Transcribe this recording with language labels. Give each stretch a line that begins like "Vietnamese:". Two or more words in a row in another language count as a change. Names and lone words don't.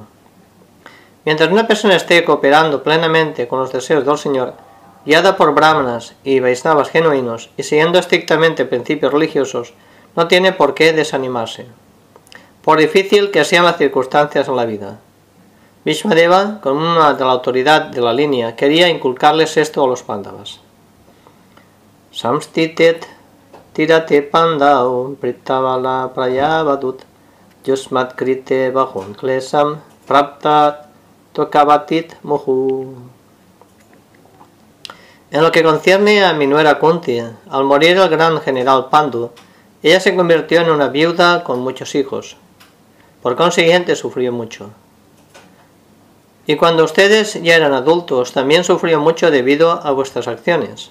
Spanish: Mientras una persona esté cooperando plenamente con los deseos del Señor, guiada por brahmanas y vaisnavas genuinos y siguiendo estrictamente principios religiosos, no tiene por qué desanimarse, por difícil que sean las circunstancias en la vida. Bhishmadeva, con una de la autoridad de la línea, quería inculcarles esto a los Pándavas.
Sanskrit: संस्थिते ऽतिरथे पाण्डौ पृथा बालप्रजा वधूः युष्मत्कृते बहून् क्लेशान् प्राप्ता तोकवती मुहुः.
Spanish: En lo que concierne a mi nuera Kunti, al morir el gran general Pandu, ella se convirtió en una viuda con muchos hijos. Por consiguiente, sufrió mucho. Y cuando ustedes ya eran adultos, también sufrió mucho debido a vuestras acciones.